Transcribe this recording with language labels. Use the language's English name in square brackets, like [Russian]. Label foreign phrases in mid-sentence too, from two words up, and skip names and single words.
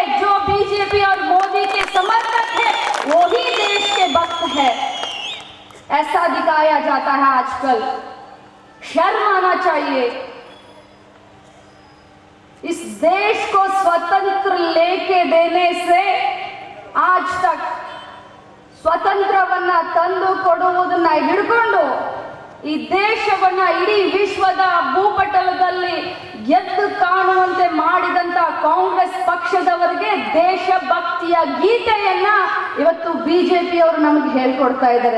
[Hindi] जो बीजेपी और मोदी के समर्थक है वो ही देश के भक्त है, ऐसा दिखाया जाता है आजकल. शर्म आना चाहिए. इस देश को स्वतंत्र लेके देने से आज तक [Kannada] ಸ್ವತಂತ್ರವನ್ನ ತಂದು ಕೊಡುವುದನ್ನ ಹಿಡ್ಕೊಂಡು ಈ ದೇಶವನ್ನ ಇಡೀ ವಿಶ್ವದ ಭೂಪಟಲದಲ್ಲಿ ಎದ್ದು ಕಾಣುವಂತೆ ಮಾಡಿದಂತ ಕಾಂಗ್ರೆಸ್ ಪಕ್ಷದವರಿಗೆ ದೇಶಭಕ್ತಿಯ ಗೀತೆಯನ್ನ ಇವತ್ತು ಬಿಜೆಪಿ ಅವರು ನಮಗೆ ಹೇಳ್ಕೊಡ್ತಾ ಇದ್ದಾರೆ.